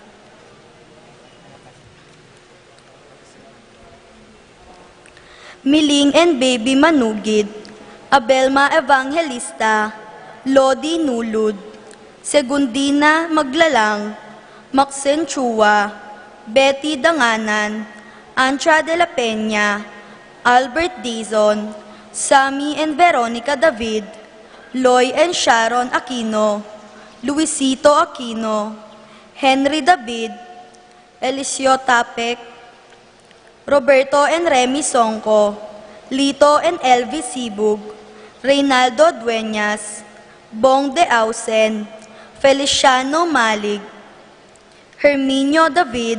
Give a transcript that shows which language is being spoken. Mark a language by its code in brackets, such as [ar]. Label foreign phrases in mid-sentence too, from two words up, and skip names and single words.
[pam] Miling and Baby Manugid, Abelma Evangelista, Lodi Nulud, Segundina Maglalang, Maxen Chua, Betty Danganan, Ancha de la Peña, Albert Dizon, Sammy and Veronica David, Loy and Sharon Aquino, Luisito Aquino, Henry David, Eliseo Tapek, Roberto and Remy Songco, Lito and Elvis Sibug, Reynaldo Dueñas, Bong de Ausen, Feliciano Malig, Herminio David,